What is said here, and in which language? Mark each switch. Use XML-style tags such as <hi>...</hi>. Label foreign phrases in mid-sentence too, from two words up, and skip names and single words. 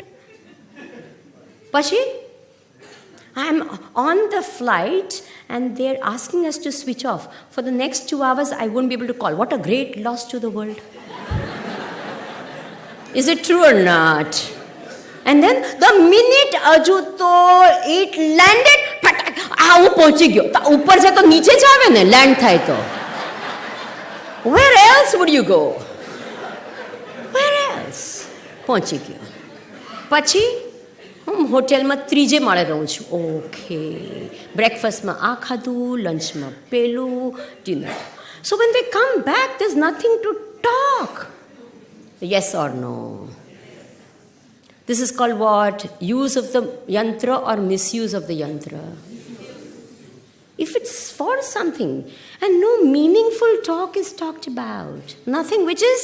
<en>Pashi, I'm on the flight and they're asking us to switch off. For the next 2 hours, I won't be able to call. What a great loss to the world. Is it true or not? And then the minute ajuto it landed,</en> <gu>હું પહોંચી ગયો. ઉપર છે તો નીચે જ આવે ને, લેન્ડ થાય તો.</gu> <en>Where else would you go? Where else?</en> <gu>પહોંચી ગયો. પછી હું હોટેલમાં ત્રીજે માળે રહું છું. ઓકે, બ્રેકફાસ્ટમાં આ ખાધું, લંચમાં પેલું, ડિનર.</gu> <en>So when they come back, there's nothing to talk. Yes or no? This is called what? Use of the yantra or misuse of the yantra. If it's for something and no meaningful talk is talked about, nothing which.</en>